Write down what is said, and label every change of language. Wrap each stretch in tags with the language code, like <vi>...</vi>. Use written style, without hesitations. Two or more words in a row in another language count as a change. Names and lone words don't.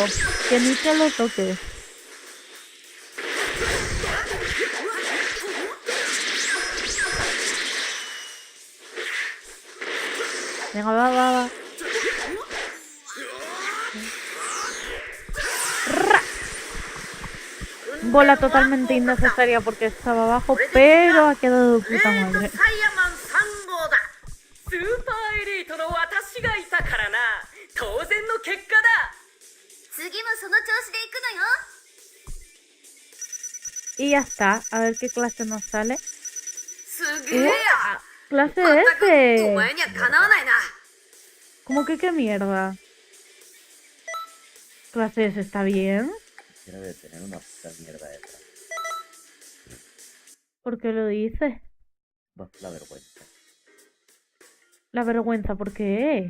<es>Que ni te lo toques. Venga, va. Ra. Bola totalmente innecesaria porque estaba abajo, pero ha quedado de puta</es> <ja>レート</ja> <es>madre.</es> <ja>サイヤマン3号だ。スーパーエリートの私がいたからな。当然の結果だ。次もその調子で行くのよ。</ja> <es>Y ya está, a ver qué clase nos sale.</es> <ja>すげえや。</ja> <es>Clase</es> <ja>まったくお</ja> <es>S.</es> <ja>前にはかなわないな。</ja> <es>¿Cómo que qué mierda? Clase S está bien. Tiene que tener una puta mierda detrás. ¿Por qué lo dices? La vergüenza. La vergüenza, ¿por qué?</es>